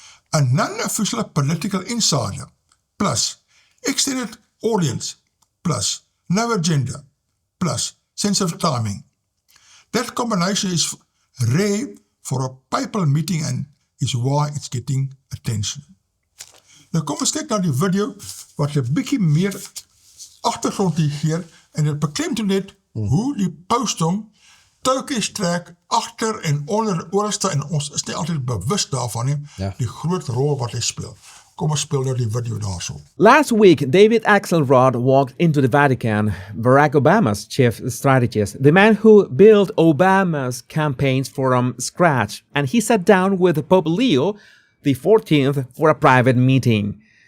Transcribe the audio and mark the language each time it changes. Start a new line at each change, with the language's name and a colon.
English: A non-official political insider, plus extended audience, plus no agenda, plus sense of timing. That combination is rare for a papal meeting and is why it's getting attention.
Afrikaans: Nou kom ons kyk na die video wat 'n bietjie meer agtergrond hier gee en dit beklemtoon net hoe die pausdom touwtjies trek agter en onder oorste en ons is nie altyd bewus daarvan nie, die groot rol wat hy speel. Kom ons speel nou die video daarso.
English: Last week, David Axelrod walked into the Vatican, Barack Obama's chief strategist, the man who built Obama's campaigns from scratch, and he sat down with Pope Leo the 14th for a private meeting.